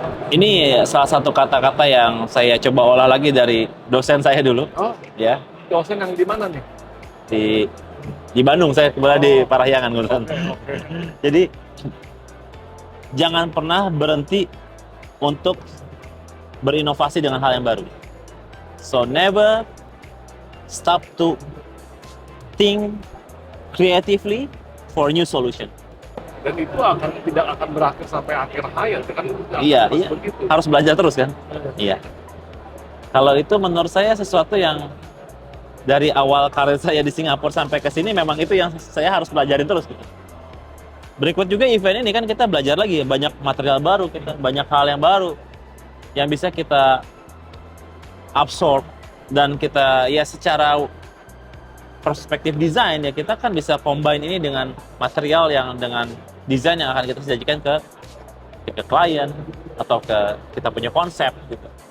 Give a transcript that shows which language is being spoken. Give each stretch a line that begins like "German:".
Indonesian: Ini salah satu kata-kata yang saya coba olah lagi dari dosen saya dulu. Oh, Ya, dosen yang di mana nih? di Bandung, saya kebetulan di Parahyangan kebetulan. Oke. Jadi jangan pernah berhenti untuk berinovasi dengan hal yang baru.
English: So never stop to think creatively for new solution.
Indonesian: Dan itu tidak akan berakhir sampai akhir hayat kan? Iya, Harus iya. begitu. Harus belajar terus kan? Iya. Kalau itu menurut saya sesuatu yang dari awal karir saya di Singapura sampai ke sini memang itu yang saya harus pelajarin terus gitu. Berikut juga event ini kan kita belajar lagi, banyak material baru, kita banyak hal yang baru yang bisa kita absorb dan kita ya secara perspektif desain ya kita kan bisa combine ini dengan material yang dengan desain yang akan kita sajikan ke klien atau ke kita punya konsep gitu.